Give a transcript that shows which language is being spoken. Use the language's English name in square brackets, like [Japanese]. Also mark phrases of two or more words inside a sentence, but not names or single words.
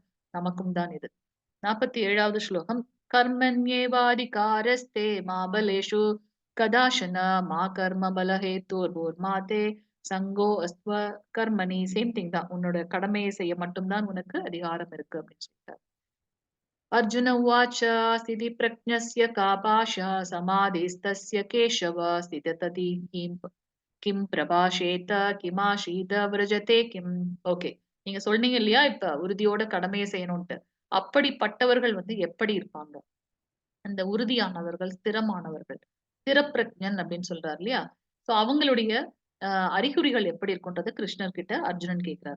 [Tamil] நமக்கும் தான் இது. 47வது ஸ்லோகம். [Sanskrit] कर्मण्येवाधिकारस्ते मा फलेषु कदाचन मा कर्मफलहेतुर्भूर्मा ते सङ्गोऽस्त्व कर्मणि. [English] same thing தான். [Tamil] உன்னோட கடமையை செய்ய மட்டும்தான் உனக்கு அதிகாரம் இருக்கு அப்படின்னு சொல்லிட்டார். [Sanskrit] अर्जुन उवाच स्थिति प्रज्ञस्य का पाशा समाधिस्तस्य केशव स्थिततति किं प्रभाषेत किमासीत व्रजेत किम्. [Tamil] ஓகே, நீங்க சொன்னீங்க இல்லையா இப்ப உறுதியோட கடமையை செய்யணும்ட்டு. அப்படிப்பட்டவர்கள் வந்து எப்படி இருப்பாங்க? அந்த உறுதியானவர்கள், ஸ்திரமானவர்கள், ஸ்திரப்பிரஜன் அப்படின்னு சொல்றாரு இல்லையா? சோ அவங்களுடைய அறிகுறிகள் எப்படி இருக்கும்ன்றது கிருஷ்ணர் கிட்ட அர்ஜுனன் கேட்கிறார்.